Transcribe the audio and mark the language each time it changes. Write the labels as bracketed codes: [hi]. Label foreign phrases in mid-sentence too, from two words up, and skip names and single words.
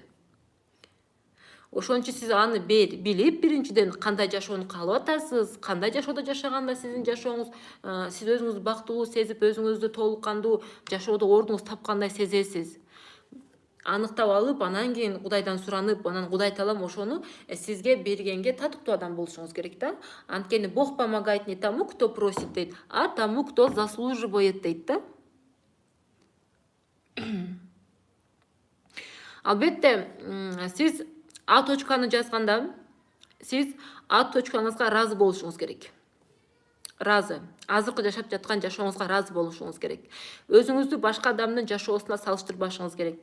[ky] Ошон үчүн сиз аны билип, биринчиден кандай жашоону каалап атасыз, кандай жашоодо жашаганда сиздин жашооңуз, сиз өзүңүздү бактылуу сезип, өзүңүздү толук кандуу жашоодо ордуңуз тапкандай сезесиз. Аныктап алып, анан кийин Кудайдан суранып, анан Кудай Таалам ошону сизге бергенге татыктуу адам болушуңуз керек да. [ru] Анткени Бог помогает не тому, кто просит дейт, а тому, кто заслуживает [ky] дейт да. Албетте, сиз А точканы жазганда, сиз А точкаңызга ыраазы болушуңуз керек. разы. Азыркы жашап жаткан жашооңузга разы болушуңуз керек. Өзүңүздү башка адамдын жашоосуна салыштырбашыңыз керек.